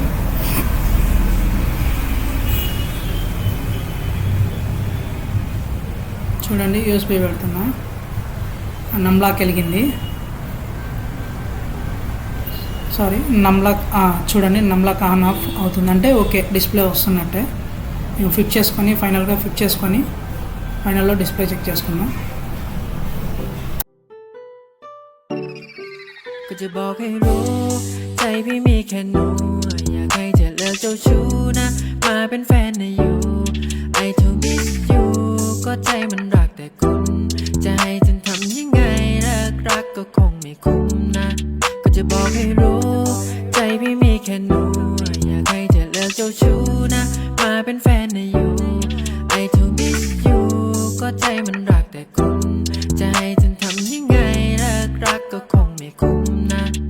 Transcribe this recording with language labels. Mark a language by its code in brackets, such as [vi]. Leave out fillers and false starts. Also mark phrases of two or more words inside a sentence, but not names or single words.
[te] చూడండి, యూఎస్బి పెడుతున్నా. నమ్లాక్ వెలిగింది. సారీ, నమ్లాక్ చూడండి, [en] numlock on off [te] అవుతుందంటే [en] okay, display [te] వస్తున్నట్టే. మేము ఫైనల్గా ఫిట్ చేసుకొని ఫైనల్లో [en] display check [te] చేసుకుందాం. [th] ก็จะบอกให้รู้ใจพี่มีแค่หนูอยากให้เธอเลิกเจ้าชู้นะมาเป็นแฟนนะอยู่ไอทู มิสยูก็ใจมันรักแต่คุณจะให้ฉันทำยังไงรักก็คงไม่คุ้มนะก็จะบอกให้รู้ใจพี่มีแค่หนูอยากให้เธอเลิกเจ้าชู้นะมาเป็นแฟนนะอยู่ไอทูมิสยูก็ใจมันรักแต่คุณจะให้ฉันทำยังไงรักก็คงไม่คุ้มนะ